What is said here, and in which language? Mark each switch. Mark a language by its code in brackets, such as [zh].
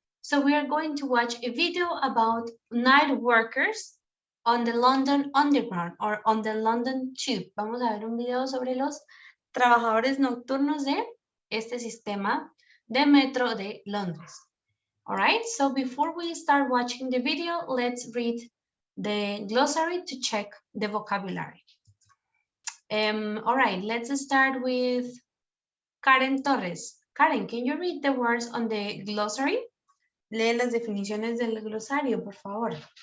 [en] So we are going to watch a video about night workers on the London Underground or on the London Tube. [es] Vamos a ver un video sobre los trabajadores nocturnos de este sistema de metro de Londres. [en] All right, so before we start watching the video, let's read the glossary to check the vocabulary. All right, let's start with Karen Torres. Karen, can you read the words on the glossary? [es] Lee las definiciones del glosario, por favor.